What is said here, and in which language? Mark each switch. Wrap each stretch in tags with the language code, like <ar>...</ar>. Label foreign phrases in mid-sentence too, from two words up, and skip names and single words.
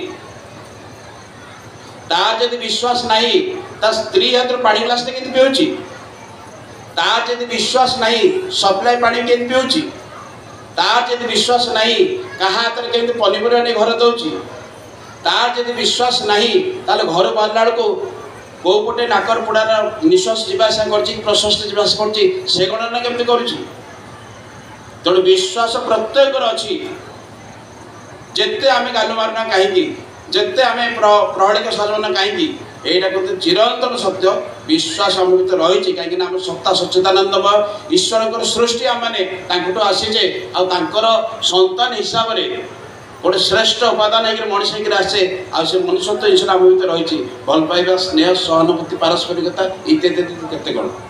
<or>ତାର ଯଦି ବିଶ୍ୱାସ ନାହିଁ ତା ସ୍ତ୍ରୀ ହାତରୁ ପାଣି ଗ୍ଲାସଟେ କେମିତି ପିଉଛି, ତାର ଯଦି ବିଶ୍ୱାସ ନାହିଁ ସପ୍ଲାଏ ପାଣି କେମିତି ପିଉଛି, ତାର ଯଦି ବିଶ୍ୱାସ ନାହିଁ କାହା ହାତରେ କେମିତି ପନିପରିବା ନେଇ ଘରେ ଦେଉଛି, ତାର ଯଦି ବିଶ୍ୱାସ ନାହିଁ ତାହେଲେ ଘରୁ ବାହାରିଲା ବେଳକୁ କେଉଁ ପଟେ ନାକର ପୋଡ଼ାର ନିଶ୍ୱାସ ଯିବା ଆସିବା କରୁଛି, ପ୍ରଶ୍ୱାସ ଯିବା ଆସିବା କରୁଛି, ସେ ଗଣନା କେମିତି କରୁଛି। ତେଣୁ ବିଶ୍ୱାସ ପ୍ରତ୍ୟେକର ଅଛି। ଯେତେ ଆମେ ଗାଲ ମାରୁନା କାହିଁକି, ଯେତେ ଆମେ ପ୍ରହଳିକ ସଜନା କାହିଁକି,</or> <bn>এইটা কিন্তু চিরন্তন সত্য।</bn> <or>বিশ্বাস ଆମ ଭିତରେ ରହିଛି, କାହିଁକିନା ଆମ ସତ୍ତା ସଚ୍ଚିଦାନନ୍ଦମୟ ଈଶ୍ୱରଙ୍କର ସୃଷ୍ଟି ଆମମାନେ ତାଙ୍କଠୁ ଆସିଛେ, ଆଉ ତାଙ୍କର ସନ୍ତାନ ହିସାବରେ ଗୋଟେ ଶ୍ରେଷ୍ଠ ଉପାଦାନ ହେଇକି ମଣିଷ ହେଇକି ଆସେ। ଆଉ ସେ ମନୁଷ୍ୟତ୍ୱ ଜିନିଷଟା ଆମ ଭିତରେ ରହିଛି। ଭଲ ପାଇବା, ସ୍ନେହ, ସହାନୁଭୂତି, ପାରସ୍ପରିକତା ଇତ୍ୟାଦି କେତେ କ'ଣ।</or>